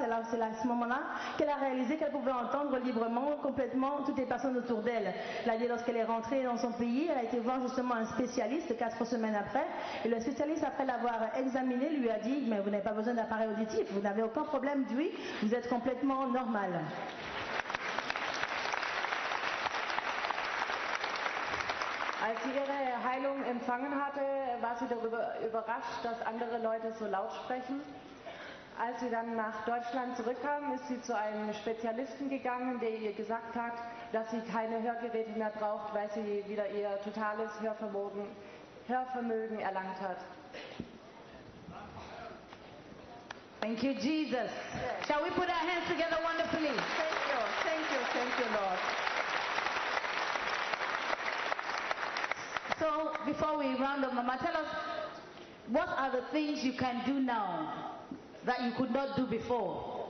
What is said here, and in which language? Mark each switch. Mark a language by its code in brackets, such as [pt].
[fr] Alors c'est à ce moment-là qu'elle a réalisé qu'elle pouvait entendre librement, complètement toutes les personnes autour d'elle. Elle a dit lorsqu'elle est rentrée dans son pays, elle a été voir justement un spécialiste 4 semaines après. Et le spécialiste, après l'avoir examiné, lui a dit mais vous n'avez pas besoin d'appareil auditif, vous n'avez aucun problème d'ouïe, vous êtes complètement normal. [de] Als sie ihre Heilung empfangen hatte, war sie darüber überrascht, dass andere Leute so laut sprechen. Als sie dann nach Deutschland zurückkam, ist sie zu einem Spezialisten gegangen, der ihr gesagt hat, dass sie keine Hörgeräte mehr braucht, weil sie wieder ihr totales Hörvermögen erlangt hat. [en] Thank you, Jesus. Yes. Shall we put our hands together wonderfully? Thank you, Lord. So, before we round up, Mama, tell us, what are the things you can do now that you could not do before?